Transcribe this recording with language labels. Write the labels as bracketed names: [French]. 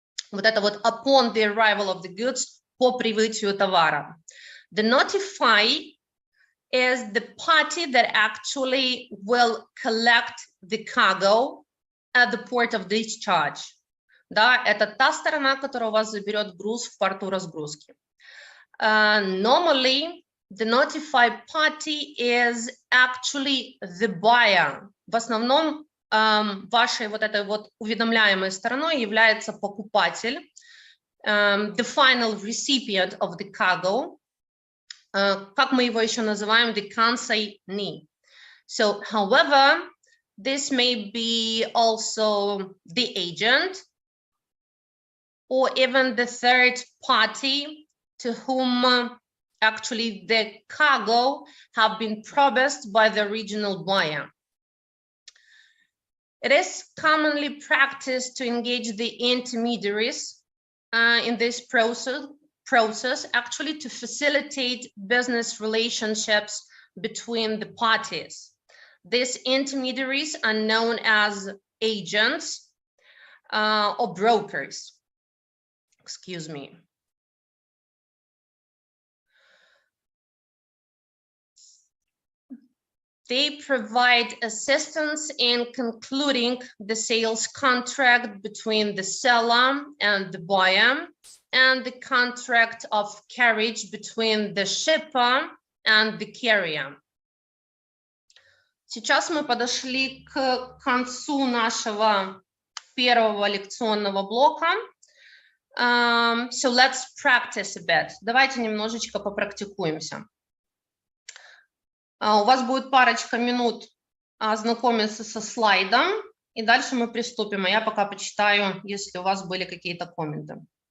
[Russian] Вот это вот [English] upon the arrival of the goods, [Russian] по прибытию товара. [English] The notify is the party that actually will collect the cargo at the port of discharge. [Russian] Да, это та сторона, которая у вас заберет груз в порту разгрузки. [English] Normally, the notified party is actually the buyer. [Russian] В основном вашей вот этой вот уведомляемой стороной является покупатель, [English] the final recipient of the cargo, [Russian] как мы его еще называем, the consignee. [English] So, however, this may be also the agent or even the third party to whom actually the cargo have been promised by the original buyer. It is commonly practiced to engage the intermediaries in this process actually to facilitate business relationships between the parties. These intermediaries are known as agents or brokers. Excuse me. They provide assistance in concluding the sales contract between the seller and the buyer and the contract of carriage between the shipper and the carrier. [Russian] Сейчас мы подошли к концу нашего первого лекционного блока. [English] So let's practice a bit. [Russian] Давайте немножечко попрактикуемся. У вас будет парочка минут ознакомиться со слайдом, и дальше мы приступим. А я пока почитаю, если у вас были какие-то комменты.